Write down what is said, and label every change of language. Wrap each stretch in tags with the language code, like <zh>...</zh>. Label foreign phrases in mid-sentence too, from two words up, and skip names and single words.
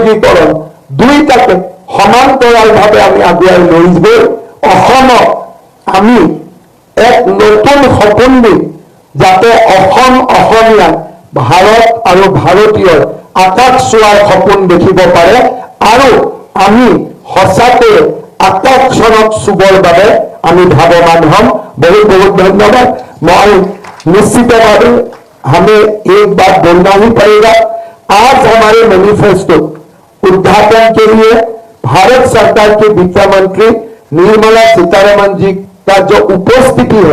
<as>উদ্যোগীকৰণ দুইটাকে সমান্তৰালভাৱে আমি আগুৱাই লৈ গৈ অসমক আমি এক নতুন সপোন দিম যাতে অসম অসমীয়া ভাৰত আৰু ভাৰতীয়ৰ আকাশ চোৱাৰ সপোন দেখিব পাৰে আৰু আমি সঁচাকৈ আকাশখনক চুবৰ বাবে আমি ভাৱবান হ'ম।</as> <hi>बहुत बहुत धन्यवाद। मैं निश्चित भाव हमें एक बात बोलना ही पड़ेगा, आज हमारे मैनिफेस्टो उद्घाटन के लिए भारत सरकार के वित्त मंत्री निर्मला सीतारमण जी का जो उपस्थिति है</hi>